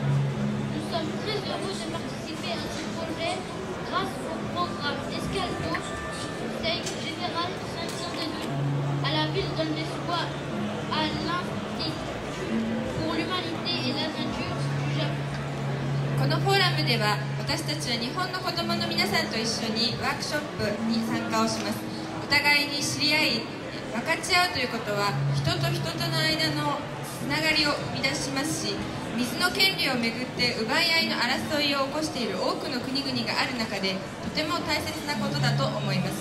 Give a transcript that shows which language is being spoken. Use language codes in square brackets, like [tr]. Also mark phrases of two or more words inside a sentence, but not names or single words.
[fr] Nous sommes très heureux de participer à ce projet grâce au programme Escaldo du Conseil général Saint-Denis. À la ville donne l'espoir à l'instinct pour l'humanité et la nature du Japon. [ja] このフォーラムでは私たちは日本の子どもの皆さんと一緒にワークショップに参加をします。お互いに知り合い分かち合うということは人と人との間のつながりを生み出しますし、水の権利をめぐって奪い合いの争いを起こしている多くの国々がある中でとても大切なことだと思います。